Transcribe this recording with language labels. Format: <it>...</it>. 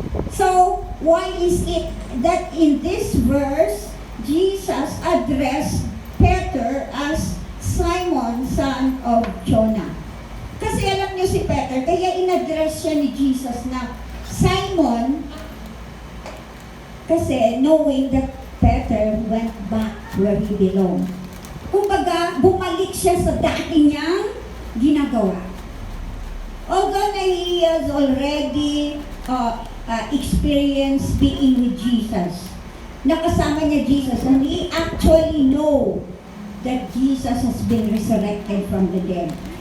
<en>So, why is it that in this verse, Jesus addressed Peter as Simon, son of Jonah.</en> <tl>Kasi alam niyo si Peter, kaya in-address siya ni Jesus na</tl> <en>Simon, kasi knowing that Peter went back where he belonged.</en> <tl>Kumbaga, bumalik siya sa dati niyang ginagawa.</tl> <en>Although na he has already experienced being with Jesus,</en> <tl>nakasama niya Jesus,</tl> <en>and he actually know that Jesus has been resurrected from the dead.</en>